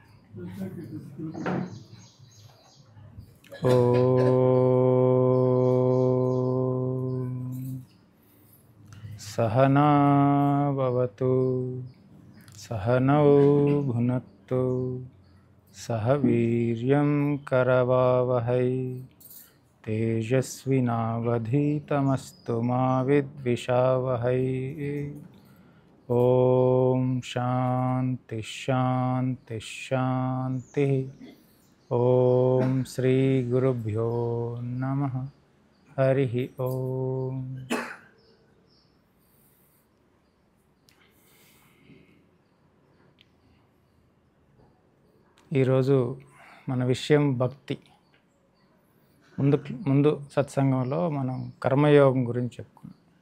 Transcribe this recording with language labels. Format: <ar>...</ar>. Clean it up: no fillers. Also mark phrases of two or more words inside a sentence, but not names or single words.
<sa>सहना भवतु सहनौ भुनक्तु सह वीर्यं करवावहै तेजस्विनावधीतमस्तु मा विद्विषावहै। ओम शांति शांति शांति। ओम श्री गुरुभ्यो नमः। हरि ओम।</sa> <te>ఈరోజు మన విషయం భక్తి. ముందు సత్సంగంలో మనం కర్మయోగం గురించి చెప్పుకున్నాం.</te>